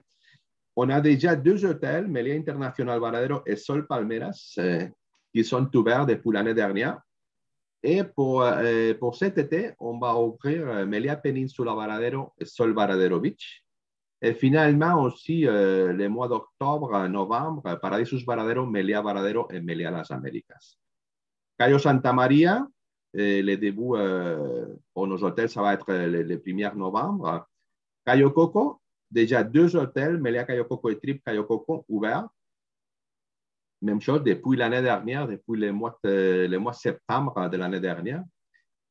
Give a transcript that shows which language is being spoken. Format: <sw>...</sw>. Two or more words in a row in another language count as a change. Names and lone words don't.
<fr>On a déjà 2 hôtels, Melia International Varadero et Sol Palmeras, qui sont ouverts depuis l'année dernière. Et pour cet été, on va ouvrir Melia Peninsula Varadero et Sol Varadero Beach. Et finalement aussi, les mois d'octobre, novembre, Paradisus Varadero, Melia Varadero et Melia Las Américas. Cayo Santa Maria, le début pour nos hôtels, ça va être le 1er novembre. Cayo Coco, déjà 2 hôtels, Melia Cayo Coco et Trip Cayo Coco, ouverts. Même chose depuis l'année dernière, depuis le mois de septembre de l'année dernière.</fr>